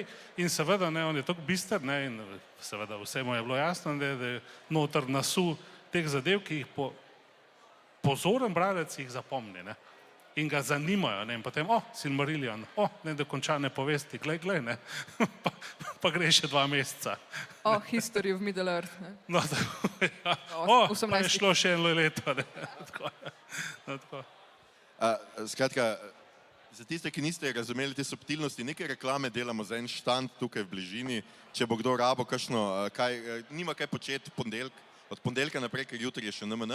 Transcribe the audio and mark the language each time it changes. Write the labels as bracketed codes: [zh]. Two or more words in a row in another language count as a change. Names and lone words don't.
[sl] In seveda, on je tako bister, in seveda vse mu je bilo jasno, da je noter nasul teh zadev, ki jih pozoren bralec jih zapomni, in ga zanimajo, in potem, Silmarillion, nedokončane povesti, glej, pa gre še 2 meseca. [en] History of Middle Earth. [sl] No, pa je šlo še 1 leto. Tako. Skratka, za tiste, ki niste razumeli te subtilnosti, neke reklame delamo za en štand tukaj v bližini, če bo kdo rabo kakšno, nima kaj početi od ponedeljka naprej, ker jutri je še NMN.